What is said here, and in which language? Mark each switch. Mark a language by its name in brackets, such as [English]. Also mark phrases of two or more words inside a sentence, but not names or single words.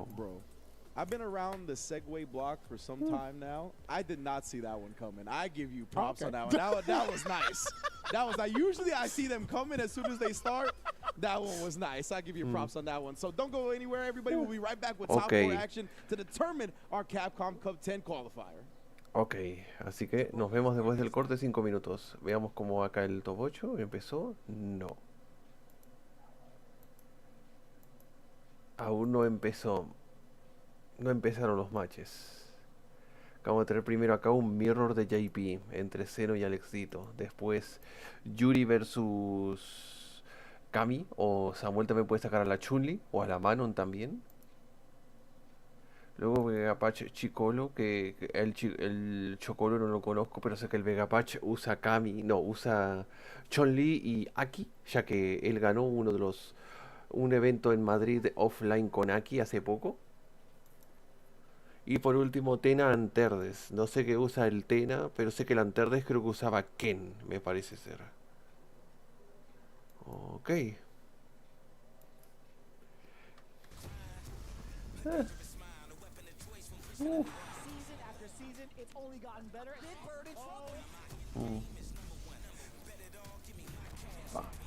[English] Bro, I've been around the Segway block for some time now. I did not see that one coming. I give you props on that one. That was nice. That was nice. Usually I see them coming as soon as they start. That one was nice. I give you props on that one. So don't go anywhere, everybody. We'll be right back with top 4 action to determine our Capcom Cup 10 qualifier. [Spanish] Ok, así que nos vemos después del corte 5 minutos. Veamos cómo acá el top 8 empezó. No. Aún no empezó. no empezaron los matches. Vamos a tener primero acá un mirror de JP entre Zeno y Alexito. Después Juri versus Cammy. O Samuel también puede sacar a la Chun-Li o a la Manon también. Luego Vegapatch Chicolo, que el Chocolo no lo conozco, pero sé que el Vegapatch usa Cammy, no, usa Chun-Li y Aki, ya que él ganó un evento en Madrid offline con Aki hace poco. Y por último, Tena Anterdes. No sé qué usa el Tena, pero sé que el Anterdes creo que usaba Ken, me parece ser. Ok. [English] Season after season, it's only gotten better. Big Bird in trouble. [Spanish] Va.